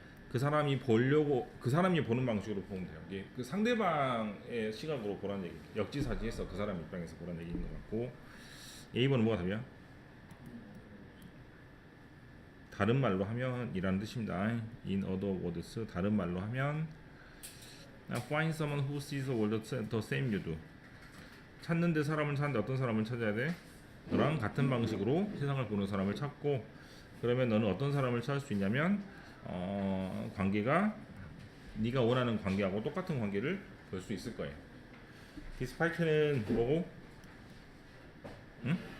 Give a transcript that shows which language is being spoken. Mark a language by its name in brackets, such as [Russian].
[Korean] 그 사람이 보는 방식으로 보면 돼요. 이게 그 상대방의 시각으로 보라는 얘기. 역지사지해서 그 사람 입장에서 보라는 얘기인 것 같고. A번은 뭐가 답이야? 다른 말로 하면 이라는 뜻입니다. [English] In other words, [Korean] 다른 말로 하면 [English] find someone who sees the world the same you do. [Korean] 찾는데 사람을 찾는데 어떤 사람을 찾아야 돼? 너랑 같은 방식으로 세상을 보는 사람을 찾고 그러면 너는 어떤 사람을 찾을 수 있냐면 관계가 네가 원하는 관계하고 똑같은 관계를 볼 수 있을 거예요. 디스파이트는 뭐고? 응?